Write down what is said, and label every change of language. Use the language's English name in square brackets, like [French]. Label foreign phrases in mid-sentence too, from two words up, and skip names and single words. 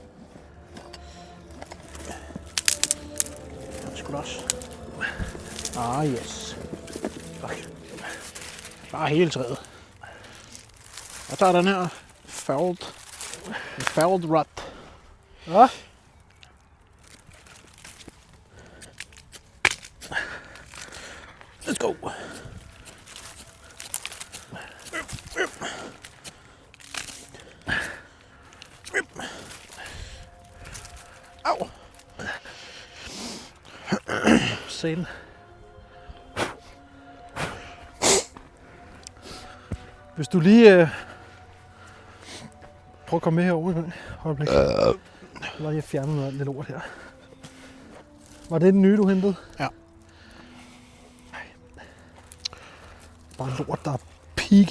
[Danish] Det skulle også. [English] Ah, yes. Fuck. [Danish] Bare hele træet. Og der er den her felled rod. Ja. [English] Let's go. Au. [Danish] Satan. Hvis du lige prøve at komme med herover en gang. Øjeblik. Så var jeg fjernet noget af det lort her. Var det den nye, du hentede? Ja. Bare lort, der er pigge.